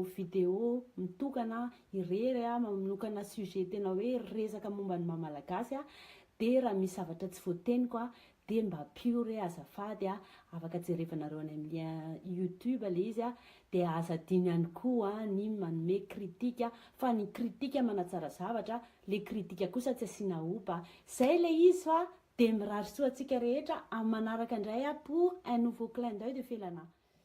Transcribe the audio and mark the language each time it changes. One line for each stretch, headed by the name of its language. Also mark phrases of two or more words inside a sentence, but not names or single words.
Malagasy: vidéo mitokana irery a manokana sujet tena hoe resaka momba ny mamalagasy a de raha misy zavatra tsy voateniko a de mba pure azafady a afaka jerevanareo any amin'ny YouTube le izy a de aza adino ihany koa ny manome kritika fa ny kritika manatsara zavatra le kritika kosa tsy asiana opa zay le izy fa de mirary soa antsika rehetra amin'ny manaraka indray a
French: pour un nouveau clin d'œil de
Malagasy: felana